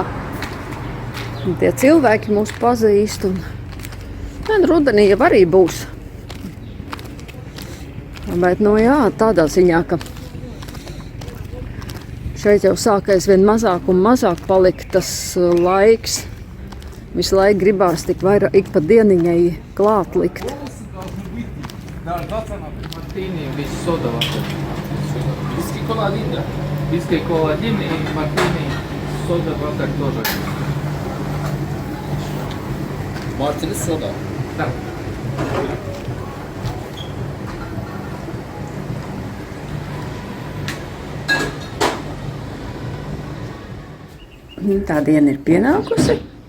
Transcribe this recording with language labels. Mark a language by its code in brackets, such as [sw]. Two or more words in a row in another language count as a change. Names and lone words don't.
[lv] Un tie cilvēki mūs pazīst un rudenī jau arī būs. Bet, nu jā, tādā ziņā, ka šeit jau sāk aizvien mazāk un mazāk palikt tas laiks, Visu laiku gribās tik vairāk, ik pa dieniņai klāt likt. [en] Martini with soda water. Whisky cola linda. Whisky cola gin и martini soda water тоже. Martini soda. [ru] Да. [lv] Tā diena ir pienākusi.